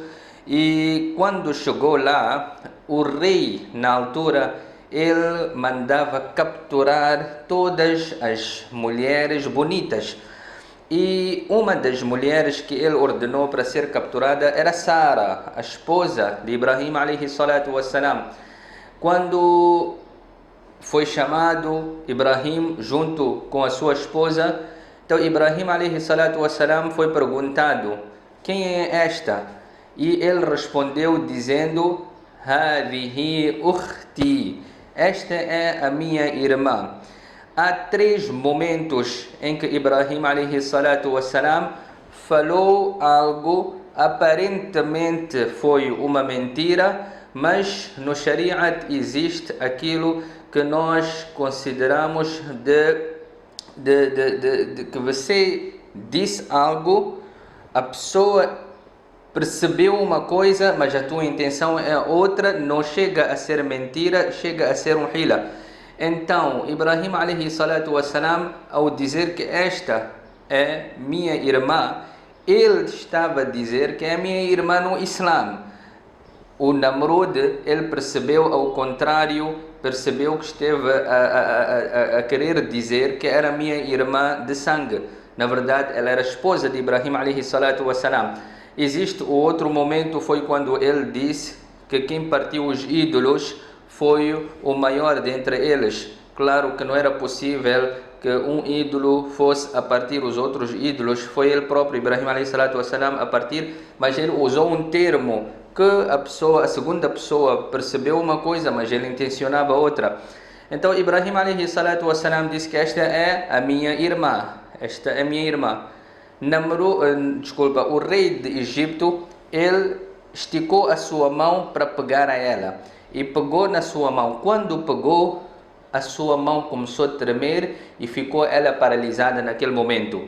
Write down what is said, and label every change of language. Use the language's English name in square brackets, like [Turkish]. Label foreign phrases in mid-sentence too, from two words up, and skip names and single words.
[Portuguese] E quando chegou lá, o rei, na altura, ele mandava capturar todas as mulheres bonitas. E uma das mulheres que ele ordenou para ser capturada era Sara, a esposa de Ibrahim [Arabic] عليه الصلاة والسلام. [Portuguese] Quando foi chamado Ibrahim junto com a sua esposa, então Ibrahim [Arabic] عليه الصلاة والسلام [Portuguese] foi perguntado: quem é esta? E ele respondeu dizendo: [Arabic] هذه أختي, [Portuguese] esta é a minha irmã. Há 3 momentos em que Ibrahim [Arabic] عليه الصلاة والسلام [Portuguese] falou algo, aparentemente foi uma mentira, mas no Shariat existe aquilo que nós consideramos que você disse algo, a pessoa percebeu uma coisa, mas a tua intenção é outra, não chega a ser mentira, chega a ser um hila. Então, [Arabic] إبراهيم عليه الصلاة والسلام, [Portuguese] ao dizer que esta é minha irmã, ele estava a dizer que é minha irmã no Islã. O Namrud, ele percebeu ao contrário, percebeu que esteve a querer dizer que era minha irmã de sangue. Na verdade, ela era esposa de Ibrahim [Arabic] عليه الصلاة والسلام. [Portuguese] Existe o outro momento, foi quando ele disse que quem partiu os ídolos foi o maior dentre eles. Claro que não era possível que um ídolo fosse a partir os outros ídolos. Foi ele próprio, [Arabic] إبراهيم عليه الصلاة والسلام, [Portuguese] a partir, mas ele usou um termo que a segunda pessoa percebeu uma coisa, mas ele intencionava outra. Então Ibrahim [Arabic] عليه الصلاة والسلام [Portuguese] disse que esta é a minha irmã. Esta é a minha irmã. O rei de Egito, ele esticou a sua mão para pegar a ela. E pegou na sua mão. Quando pegou, a sua mão começou a tremer e ficou ela paralisada naquele momento.